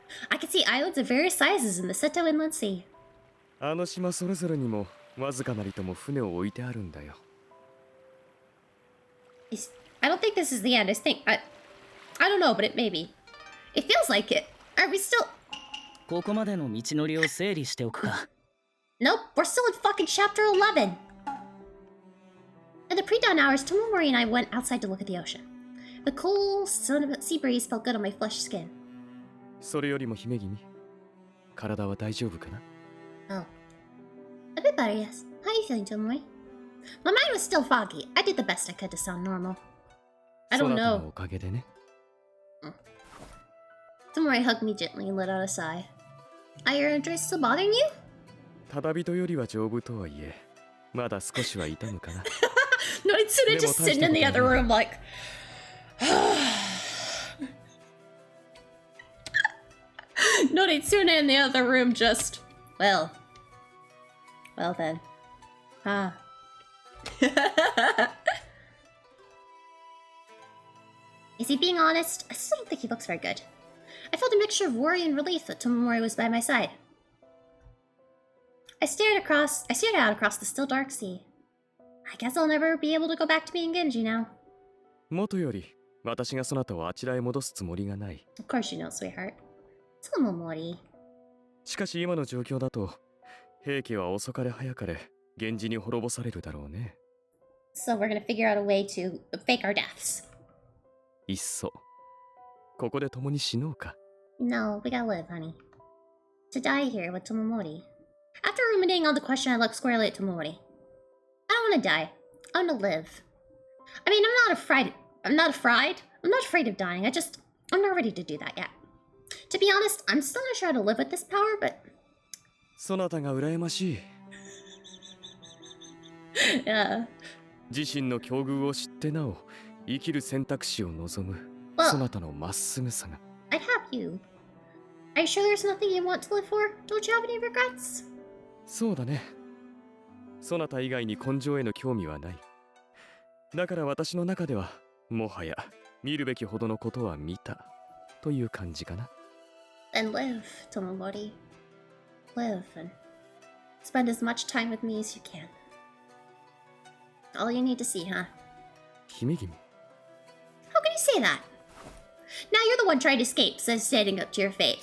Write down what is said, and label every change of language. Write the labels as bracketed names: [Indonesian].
[English] I can see islands of various sizes in the Seto Inland Sea. [Japanese] あの島それぞれにもわずかなりとも船を置いてあるんだよ [English] I don't think this is the end. I don't know, but it may be. It feels like it. Are we still... [Japanese] ここまでの道のりを整理しておくか [English] Nope, we're still in fucking chapter 11. In the pre-dawn hours, Tomomori and I went outside to look at the ocean. The cool sea breeze felt good on my flushed skin. [Japanese] それよりも姫君体は大丈夫かな [English] Oh. A bit better, yes. How are you feeling, Tomomori? My mind was still foggy. I did the best I could to sound normal. I don't [Japanese] そなたの [English] know. [Japanese] おかげでね [English] Tomomori hugged me gently and let out a sigh. Are your injuries still bothering you? [Japanese] ただ人よりは丈夫とはいえまだ少しは痛むかな [English] Noritsune just sitting in the other room like... Noritsune in the other room just... Well then. Huh. Is he being honest? I still don't think he looks very good. I felt a mixture of worry and relief that Tomomori was by my side. I stared out across the still dark sea. I guess I'll never be able to go back to being Genji now. [Japanese] 元より私がそなたをあちらへ戻すつもりがない [English] Of course you know, sweetheart. Tomomori. [Japanese] しかし今の状況だと平家は遅かれ早かれ源氏に滅ぼされるだろうね [English] So we're gonna figure out a way to fake our deaths. [Japanese] いっそここで共に死のうか [English] No, we gotta live, honey. To die here with Tomomori. After ruminating on the question, I looked squarely at Tomomori. I don't want to die. I want to live. I mean, I'm not afraid of dying. I'm not ready to do that yet. To be honest, I'm still not sure how to live with this power, but... [Japanese] そなたが羨ましい [English] Yeah. [Japanese] 自身の境遇を知ってなお生きる選択肢を望むそなたのまっすぐさが [English] I have you. Are you sure there's nothing you want to live for? Don't you have any regrets? [Japanese] そうだねそなた以外に根性への興味はないだから私の中ではもはや見るべきほどのことは見たという感じかな [English] Then live, Tomomori. Live and spend as much time with me as you can. All you need to see, huh? [Japanese] 姫君 [English] How can you say that? Now you're the one trying to escape, says standing up to your face.